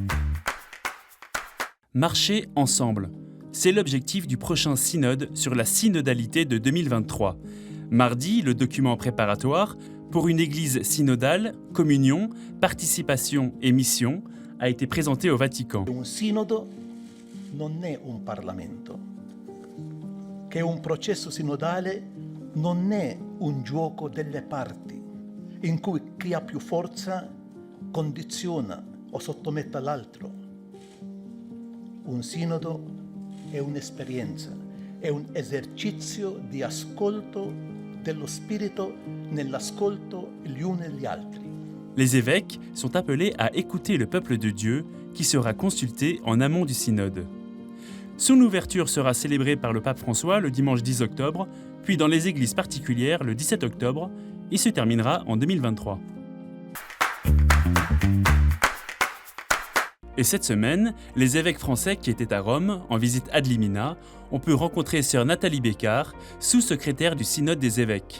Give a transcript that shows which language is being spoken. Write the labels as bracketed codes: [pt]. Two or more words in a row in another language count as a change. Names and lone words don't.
[fr] Marcher ensemble, c'est l'objectif du prochain synode sur la synodalité de 2023. Mardi, le document préparatoire pour une église synodale, communion, participation et mission a été présenté au Vatican. [it] Un sinodo non è un Parlamento, che un processo sinodale non è un gioco delle parti, in cui chi ha più forza condiziona o sottomette l'altro. Un sinodo è un'esperienza, è un esercizio di ascolto dello Spirito nell'ascolto gli uni e gli altri. [fr] Les évêques sont appelés à écouter le peuple de Dieu qui sera consulté en amont du synode. Son ouverture sera célébrée par le pape François le dimanche 10 octobre, puis dans les églises particulières le 17 octobre et se terminera en 2023. Et cette semaine, les évêques français qui étaient à Rome, en visite [la] ad limina, [fr] ont pu rencontrer sœur Nathalie Bécard, sous-secrétaire du synode des évêques.